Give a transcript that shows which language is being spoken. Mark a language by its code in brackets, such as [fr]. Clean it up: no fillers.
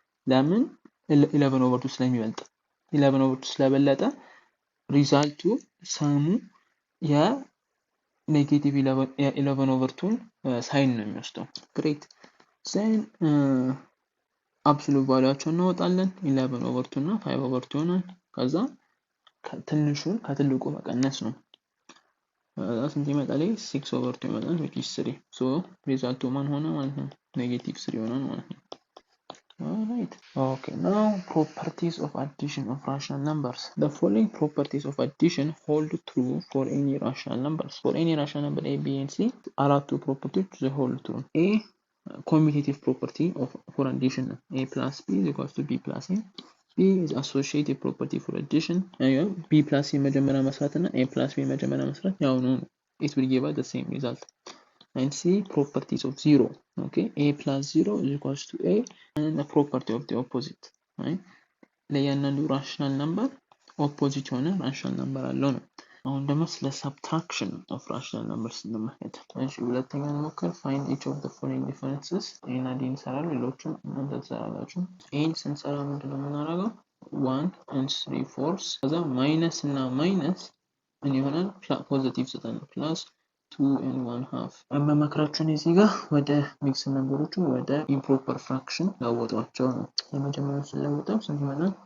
[am] ለምን? 11 ኦቨር 2 ስለሚበልጥ። 11 ኦቨር 2 ስለበለጠ ሪዛልቱ ሰሙ የኔጌቲቭ 11 ኦቨር 2 ሳይን ነው የሚወስደው። ግሬት። ዜን አብሶሉት ቫልዩአቸውን እናወጣለን። 11 ኦቨር 2 እና 5 ኦቨር 2 ይሆናል። ከዛ ትንሹን ከትልቁ መቀነስ ነው። ስንት ይመጣል? 6 ኦቨር 2 ይመጣል [en] which is 3. so [am] ሪዛልቱ ማን ሆነ ማለት ነው? ኔጌቲቭ 3 ይሆናል ማለት ነው። [en] alright, okay, now properties of addition of rational numbers. The following properties of addition hold true for any rational numbers. For any rational number a, b and c, [am] አራቱ ፕሮፐርቲዎች [en] they hold true. a commutative property for addition, a plus b is equals to b plus a. B is associative property for addition. B plus C [am] መጀመሪያ መስራት እና [en] A plus B [am] መጀመሪያ መስራት ያው ነው። [en] It will give us the same result. And C, properties of 0. Okay, A plus 0 is equals to A, and the property of the opposite. Right? [am] ለያንዳንዱ rational number opposite የሆነ rational number አለው ነው። አሁን ደግሞ ስለ [en] subtraction of rational numbers [am] እንመለከት። እሺ፣ ሁለተኛ እንሞክር። [en] find each of the following differences. [am] እና ዲ እንሰራለን፣ ሌሎቹን እናንተ ትሰራላችሁ። ይህን ስንሰራ ምንድነው የምናደርገው? 1 and 3/4 ከዛ ማይነስ እና ማይነስ ምን ይሆናል? ፖዚቲቭ ሰጠን ፕላስ 2 and 1/2። መመክራችሁን እዚህ ጋር ወደ ሚክስ ነምበሮቹ ወደ ኢምፕሮፐር ፍራክሽን ለወጧቸው ነው። የመጀመሪያው ስለወጣው ስንት ይሆናል?